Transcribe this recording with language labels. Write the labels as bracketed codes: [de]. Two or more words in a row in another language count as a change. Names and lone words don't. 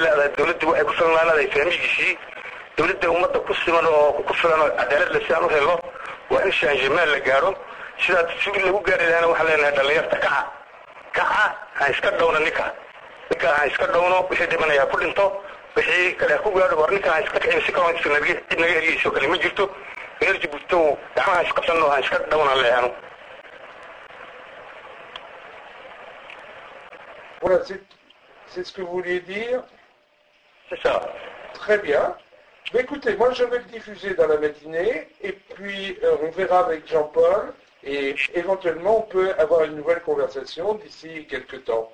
[so] lahayd dawladdu waxay ku filnaanaday fahmigiisii dawladda ummadda ku siman oo ku filan oo cadaalad la saan u helo waa in changement la gaaro sidaas si lagu gaari lahaana waxaan leenahay dhalinyarta kaca ha iska dhowna ninka ha iska dhowno wixii dhimanaya ku dhinto wixii kale ku gaadho war ninka ha iska kicin si kaloo naga eriyeyso kale ma jirto reer Djibouti gacmaha iska qabsanno ha iska dhowna leeyano. [fr] Voilà, c'est ce que vous vouliez dire. C'est ça. Très bien. Mais écoutez, moi je vais le diffuser dans la matinée et puis on verra avec Jean-Paul et éventuellement on peut avoir une nouvelle conversation d'ici quelques temps.